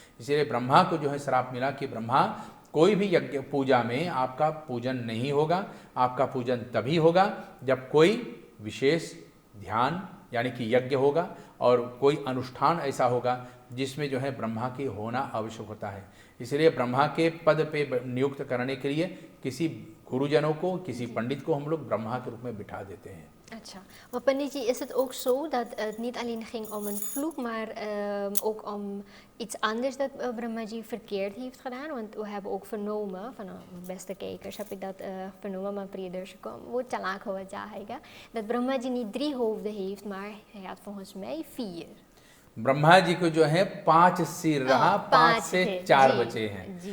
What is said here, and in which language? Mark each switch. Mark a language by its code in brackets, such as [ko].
[hi] इसलिए ब्रह्मा को जो है श्राप मिला कि ब्रह्मा कोई भी यज्ञ पूजा में आपका पूजन नहीं होगा, आपका पूजन तभी होगा जब कोई विशेष ध्यान यानी कि यज्ञ होगा और कोई अनुष्ठान ऐसा होगा जिसमें जो है ब्रह्मा के होना आवश्यक होता है। इसलिए ब्रह्मा के पद पे नियुक्त करने के लिए किसी गुरुजनों को, किसी पंडित को हम लोग ब्रह्मा के रूप में बिठा देते हैं। Acha. [nl] Maar Panditji, is het ook zo dat het niet alleen ging om een vloek, maar ook om iets anders dat Brahmaji verkeerd heeft gedaan? Want we hebben ook vernomen, van beste kijkers heb ik dat vernomen, maar Priyadarshikam, [hi] wo chalak ho jayega, [nl] dat Brahmaji niet 3 hoofden heeft, maar hij had volgens mij 4. [hi] Brahma ji को जो है 5 सिर रहा, 5 से 4 बचे हैं।